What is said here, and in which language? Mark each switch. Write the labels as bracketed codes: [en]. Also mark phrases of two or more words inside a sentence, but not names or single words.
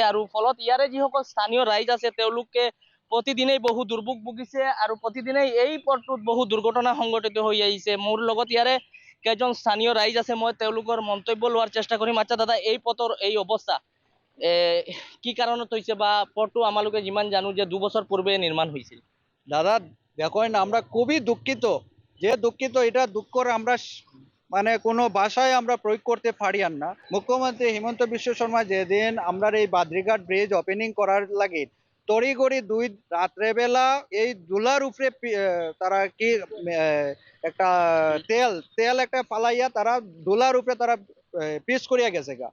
[as] আৰু ফলত ইয়াৰে যিসকল স্থানীয় ৰাইজ আছে, তেওঁলোকে প্ৰতিদিনেই বহু দুৰ্ভোগ ভুগিছে আৰু প্ৰতিদিনেই এই পথটোত বহু দুৰ্ঘটনা সংঘটিত হৈ আহিছে। মোৰ লগত ইয়াৰে কেইজন স্থানীয় ৰাইজ আছে, মই তেওঁলোকৰ মন্তব্য লোৱাৰ চেষ্টা কৰিম। আচ্ছা দাদা, এই পথৰ এই অৱস্থা কি কাৰণত হৈছে, বা পথটো আমালোকে যিমান জানো যে 2 [bn] বছর পূর্বে নির্মাণ হয়েছিল? দাদা দেখেন, আমরা খুবই দুঃখিত, এটা দুঃখর আমরা মানে কোনো ভাষায় আমরা প্রয়োগ করতে পারি আর না। মুখ্যমন্ত্রী হিমন্ত বিশ্ব শর্মা যেদিন আমরা এই বাদ্রীঘাট ব্রিজ ওপেনিং করার লাগে তড়িঘড়ি রাত্রেবেলা এই দুলার উপরে তারা কি একটা তেল একটা পালাইয়া তারা দুলার উপরে তারা পিস করিয়া গেছে গা।